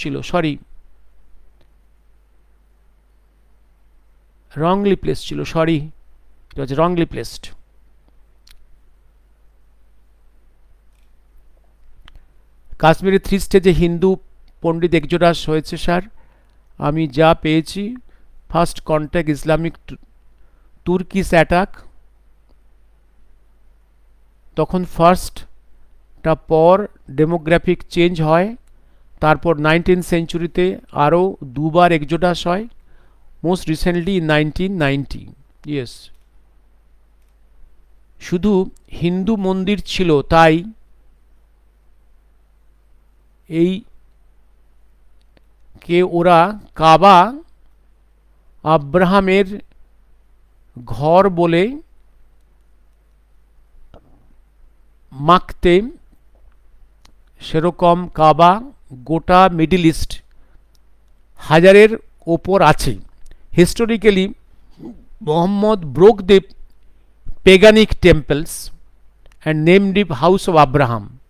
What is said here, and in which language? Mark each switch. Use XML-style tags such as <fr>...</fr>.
<en>Sorry, wrongly placed ছিল, sorry, it was wrongly placed.</en> <bn>কাশ্মীরে 3 স্টেজে হিন্দু পণ্ডিত এক্সোডাস হয়েছে স্যার, আমি যা পেয়েছি। First contact Islamic Turkish attack, তখন ফার্স্টটা পর ডেমোগ্রাফিক চেঞ্জ হয়, তারপর 19th সেঞ্চুরিতে আরও দুবার এক্সোডাস হয়,</bn> <en>Most recently in 1990।</en> <bn>ইয়েস, শুধু হিন্দু মন্দির ছিল তাই এই কে ওরা কাবা আব্রাহামের ঘর বলে মাখতে, সেরকম কাবা গোটা মিডল ইস্ট হাজারের ওপর আছে।</bn> <en>Historically Muhammad broke the paganic temples and named it House of Abraham.</en>